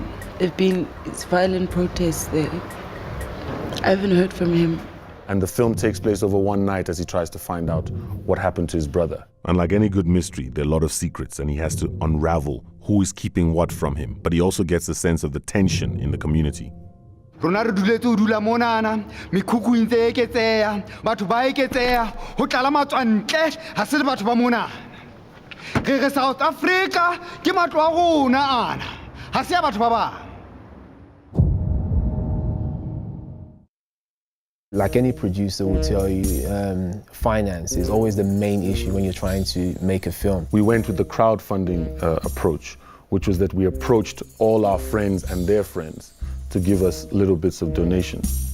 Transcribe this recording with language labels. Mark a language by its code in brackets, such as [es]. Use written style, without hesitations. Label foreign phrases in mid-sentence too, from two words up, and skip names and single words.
[en] There've been violent protests there. I haven't heard from him. And the film takes place over one night as he tries to find out what happened to his brother. And like any good mystery, there are a lot of secrets, and he has to unravel who is keeping what from him. But he also gets a sense of the tension in the community. [st] Rona re duletse o dula monana mikhukhu ntse eketseya batho ba eketseya ho tlala matswantle ha se le batho ba mona re South Africa ke matlo a rona ana ha se ya batho ba bang. [en] Like any producer will tell you, finance is always the main issue when you're trying to make a film. We went with the crowdfunding approach, which was that we approached all our friends and their friends to give us little bits of donations.